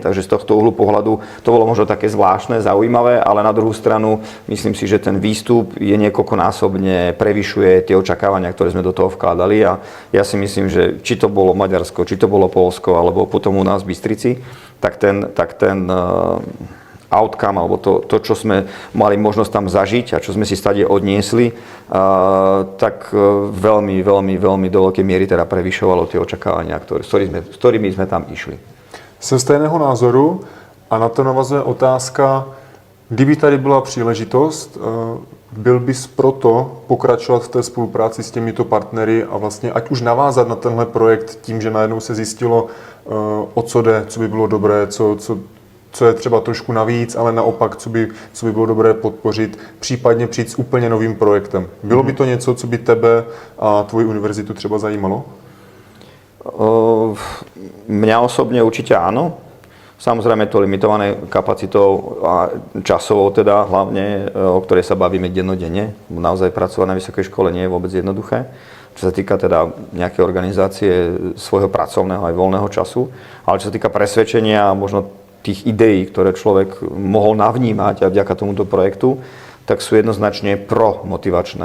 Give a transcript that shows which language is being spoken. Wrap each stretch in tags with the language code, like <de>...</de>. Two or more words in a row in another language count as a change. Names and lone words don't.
<sk>Takže z tohto uhlu pohľadu to bolo možno také zvláštne, zaujímavé, ale na druhú stranu myslím si, že ten výstup je niekoľkonásobne prevyšuje tie očakávania, ktoré sme do toho vkladali a ja si myslím, že či to bolo Maďarsko, či to bolo Poľsko, alebo potom u nás v Bystrici, tak ten outcome, alebo to, čo sme mali možnosť tam zažiť a čo sme si stade odniesli, tak veľmi do veľkej miery teda prevyšovalo tie očakávania, s ktorými sme tam išli.</sk> <cs>Jsem stejného názoru a na to navazuje otázka, kdyby tady byla příležitost, byl bys proto pokračovat v té spolupráci s těmito partnery a vlastně ať už navázat na tenhle projekt tím, že najednou se zjistilo, o co jde, co by bylo dobré, co je třeba trošku navíc, ale naopak, co by bylo dobré podpořit, případně přijít s úplně novým projektem. Bylo by to něco, co by tebe a tvoji univerzitu třeba zajímalo?</cs> <sk>Mňa osobne určite áno. Samozrejme to limitované kapacitou a časovou teda hlavne, o ktorej sa bavíme dennodenne. Naozaj pracovať na vysokej škole nie je vôbec jednoduché. Čo sa týka teda nejakej organizácie svojho pracovného aj voľného času, ale čo sa týka presvedčenia a možno tých ideí, ktoré človek mohol navnímať a vďaka tomuto projektu, tak sú jednoznačne pro-motivačné.</sk>